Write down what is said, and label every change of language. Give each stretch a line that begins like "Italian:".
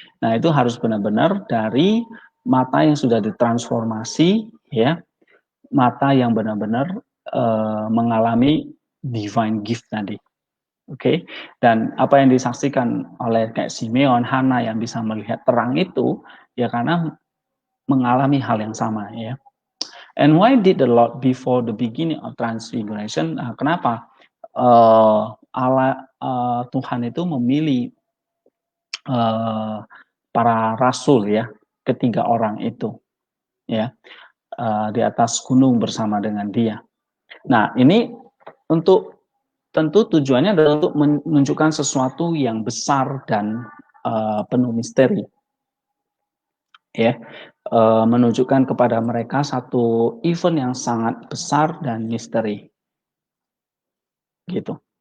Indonesian: Nah, itu harus benar-benar dari mata yang sudah ditransformasi, ya, mata yang benar-benar mengalami
English: divine gift
Indonesian: tadi. Oke, dan apa yang disaksikan oleh kayak Simeon, Hana yang bisa melihat terang itu, ya karena mengalami hal yang sama, ya.
English: And why did the Lord before the beginning of transfiguration?
Indonesian: Kenapa Allah Tuhan itu memilih para rasul, ya, ketiga orang itu, ya, di atas gunung bersama dengan Dia. Nah, ini untuk tentu tujuannya adalah untuk menunjukkan sesuatu yang besar dan penuh misteri, ya, menunjukkan kepada mereka satu event yang sangat besar dan misteri, gitu.